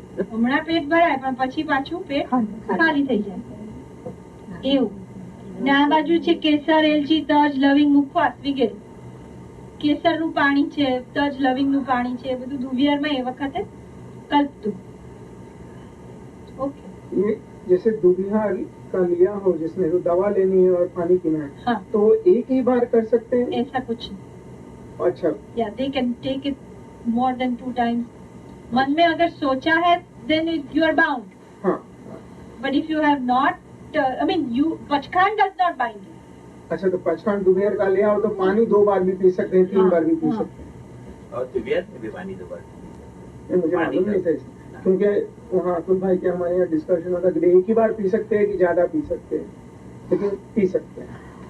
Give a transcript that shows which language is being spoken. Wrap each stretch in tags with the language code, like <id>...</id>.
<gu>હમણાં પેટ ભરાય પણ પછી પાછું પેટ ખાલી થઈ જાય એવું. ને આ બાજુ છે કેસર, એલચી, તજ, લવિંગ, મુખવાસ વગેરે. કેસરનું પાણી છે, તજ, લવિંગનું પાણી છે, બધું દુવિહારમાં એ વખતે કલ્પતું.</gu> <hi>ओके, ये जैसे दुबिहार का लिया हो जिसने तो दवा लेनी है और पानी पीना है, हाँ. तो एक ही बार कर सकते हैं? ऐसा कुछ नहीं. अच्छा,</hi> <en>या they can take it more than 2 times.</en> <hi>मन में अगर सोचा है</hi> <en>then you are bound.</en> <hi>हाँ.</hi> <en>But if you have not, I mean you pachkhan does not bind you.</en> <hi>अच्छा, तो पचखान दुबिहार का लिया हो तो पानी 2 बार भी पी सकते हैं, 3 बार भी पी सकते हैं? और दुबिहार में भी पानी 2 बार? मुझे मालूम नहीं था, क्योंकि वहाँ अतुल भाई के हमारे यहाँ डिस्कशन होता है एक ही बार पी सकते हैं कि ज्यादा पी सकते हैं, लेकिन पी सकते हैं.</hi>